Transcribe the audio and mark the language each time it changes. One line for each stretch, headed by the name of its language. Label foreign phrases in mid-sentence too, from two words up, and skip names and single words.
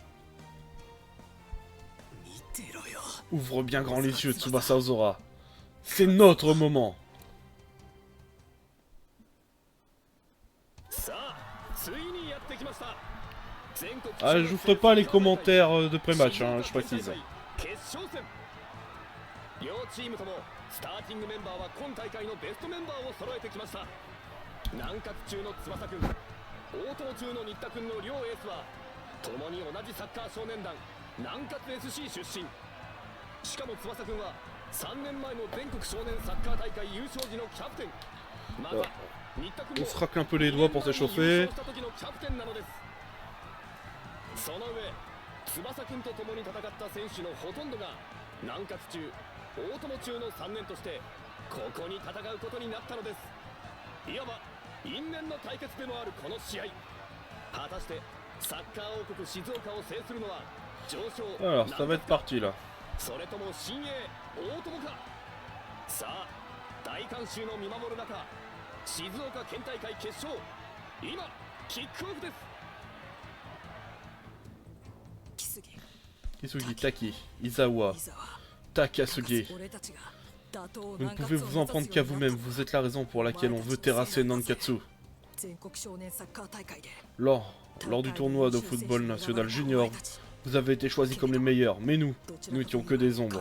French: Ouvre bien grand les yeux, Tsubasa Ozora. C'est notre moment. Ah, je vous ferai pas les commentaires de pré-match, hein, je précise.
Japanese: 両チームともスターティングメンバーは今大会のベストメンバーを揃えてきました。南葛中の翼くん、大友中の新田くんの両エースは共に同じサッカー少年団南葛 SC 出身。しかも翼くんは3年前の全国少年サッカー大会優勝時のキャプテン。また新田くんも
French: On se racle un peu les doigts pour s'échauffer.
Japanese: その上、翼くんと共に戦った選手のほとんどが南葛中、大友中の3年としてここに戦うことになったのです。いわば因縁の対決でもあるこの試合。果たしてサッカー王国静岡を制するのは常勝
French: Alors, ça va être parti là.
Japanese: それとも新鋭大友か。さあ大観衆の見守る中、静岡県大会決勝、今キックオフです。 Kisugi, Taki, Izawa, Takasugi.
French: Vous ne pouvez vous en prendre qu'à vous-même, vous êtes la raison pour laquelle on veut terrasser Nankatsu. Lors du tournoi de football national junior, vous avez été choisis comme les meilleurs, mais nous n'étions que des ombres.